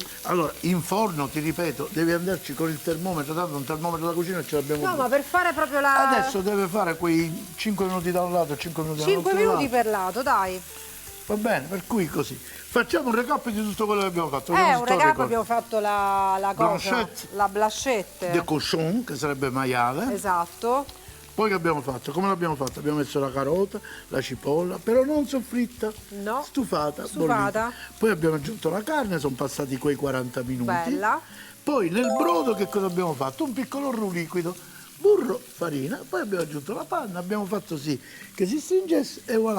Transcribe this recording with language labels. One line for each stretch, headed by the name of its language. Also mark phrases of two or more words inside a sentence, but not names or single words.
Italian: Allora, in forno, ti ripeto, devi andarci con il termometro, tanto un termometro da cucina ce l'abbiamo No, qui. ma per fare proprio la... Adesso deve fare quei 5 minuti da un lato, 5 minuti 5 dall'altro minuti lato. per lato, dai. Va bene, per cui così. Facciamo un recap di tutto quello che abbiamo fatto. Un Vediamo se te lo recap, ricordi. abbiamo fatto la cosa, Blanchette. la blanchette.
French: De cochon,
Italian: che sarebbe maiale. Esatto. Poi che abbiamo fatto? Come l'abbiamo fatto? Abbiamo messo la carota, la cipolla, però non soffritta, No. stufata, Stufata. bollita. Poi abbiamo aggiunto la carne, sono passati quei 40 minuti. Bella. Poi nel brodo che cosa abbiamo fatto? Un piccolo roux liquido, burro, farina, poi abbiamo aggiunto la panna, abbiamo fatto sì che si stringesse e voilà.